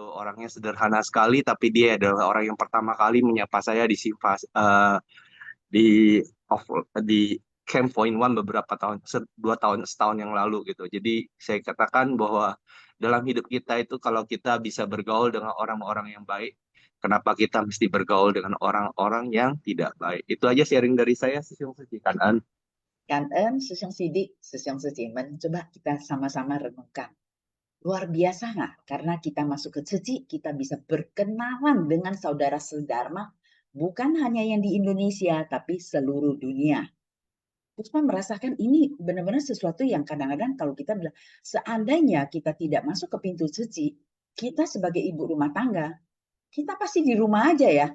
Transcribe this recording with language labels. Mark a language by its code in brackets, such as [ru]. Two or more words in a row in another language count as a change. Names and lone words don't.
[id] Orangnya sederhana sekali, tapi dia adalah orang yang pertama kali menyapa saya di di di Camp Point One beberapa tahun, 2 tahun, setahun yang lalu gitu. Jadi saya katakan bahwa dalam hidup kita itu kalau kita bisa bergaul dengan orang-orang yang baik, kenapa kita mesti bergaul dengan orang-orang yang tidak baik? Itu aja sharing dari saya, Sisyong Suci Kanan. [vi] Cảm ơn Susyong Sidik, Susyong Sujiman. [id] Coba kita sama-sama renungkan. Luar biasa nggak? Karena kita masuk ke Suci, kita bisa berkenalan dengan saudara sedharma, bukan hanya yang di Indonesia, tapi seluruh dunia. Puspa merasakan ini benar-benar sesuatu yang kadang-kadang kalau kita bilang, seandainya kita tidak masuk ke pintu Suci, kita sebagai ibu rumah tangga, kita pasti di rumah aja ya.